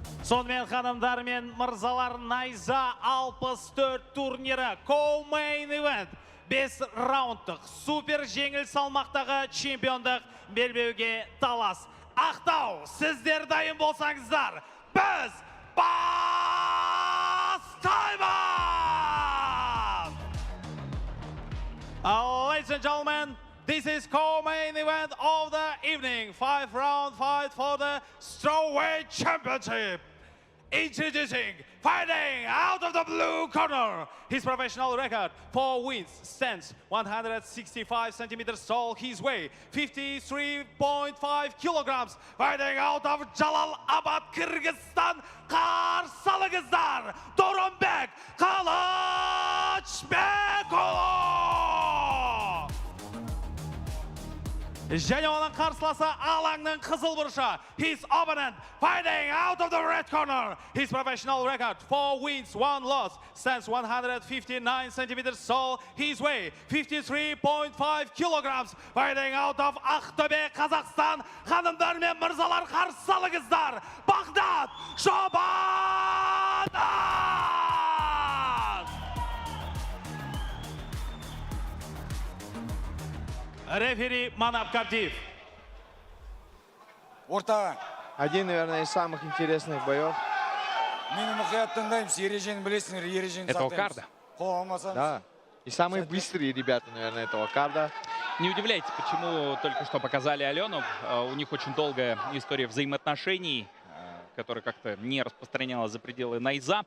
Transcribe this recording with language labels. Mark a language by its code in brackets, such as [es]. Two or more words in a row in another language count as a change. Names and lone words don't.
[kk] Сонымен ханымдар мен мырзалар, Найза 64 турнирі [en] Co-Main Event [kk] 5 раундтық супер жеңіл салмақтағы чемпиондық белбеуге талас. Ақтау, сіздер дайын болсаңыздар, біз бастаймыз! [en] Ladies and gentlemen, this is Co-Main Event of the evening. 5-round fight for the Strawweight Championship. Introducing, fighting out of the blue corner. His professional record, 4 wins, stands 165 centimeters tall. His weight, 53.5 kilograms. Fighting out of Jalalabad, Kyrgyzstan. Қарсылыңыздар, Doronbek Kılıçbekulu. [kk] Және оның қарсыласы алаңның қызыл бұрышы. [en] His opponent fighting out of the red corner. His professional record, 4 wins, 1 loss, stands 159 centimeters tall. His weight, 53.5 kilograms. Fighting out of Ақтөбе, Қазақстан. [kk] Ханымдар мен мырзалар, қарсылыңыздар, Бағдат Шобанов! Рефери Манап Кабдиев. Орта. [ru] Один, наверное, из самых интересных боев. Этого карда. Да. И самые быстрые ребята, наверное, этого карда. Не удивляйтесь, почему только что показали Алену. У них очень долгая история взаимоотношений, которая как-то не распространялась за пределы Найза.